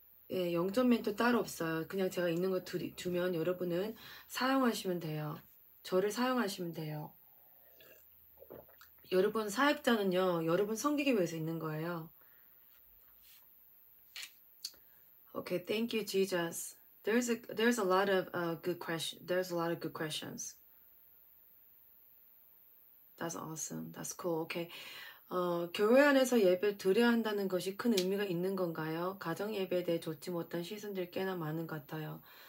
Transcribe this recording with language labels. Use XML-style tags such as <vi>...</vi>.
<ko>예, 영적 멘토 따로 없어요. 그냥 제가 있는 거 주면 여러분은 사용하시면 돼요. 저를 사용하시면 돼요. 여러분 사역자는요, 여러분 섬기기 위해서 있는 거예요.</ko> <en>Okay, thank you, Jesus. There's a lot of good questions. There's a lot of good questions. That's awesome. That's cool. Okay.</en> <ko>교회 안에서 예배를 드려야 한다는 것이 큰 의미가 있는 건가요? 가정 예배에 대해 좋지 못한 시선들이 꽤나 많은 것 같아요.</ko>